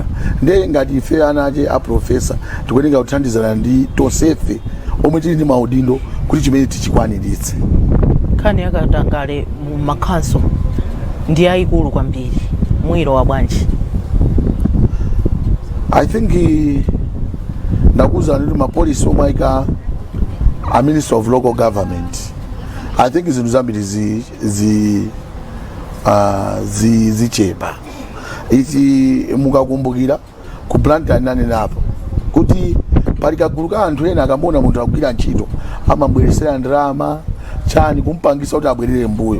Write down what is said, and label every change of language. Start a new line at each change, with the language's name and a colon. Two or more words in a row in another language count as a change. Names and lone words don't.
Nyanja: Ndiye ngati ife anache a professor tikuyenera kuthandizana ndi tonsefe omwe tili ndi maudindo kuti chimene tichikwaniritse. Nkhani yakatangale mu makhanso ndi yayikulu kwambiri, mwiro wa bwanji.
English: I think
Nyanja: ndakuza ndi mapolisi omwe ayika a
English: Minister of Local Government. I think
Nyanja: zinthu zambiri zichepa. Ichi mukakumbukira ku Blantyre nane napo kuti palikaguluka anthu ena akambona munthu akugwira ntchito amabweresera ndalama chani kumpangisa kuti abwerere mbuyo.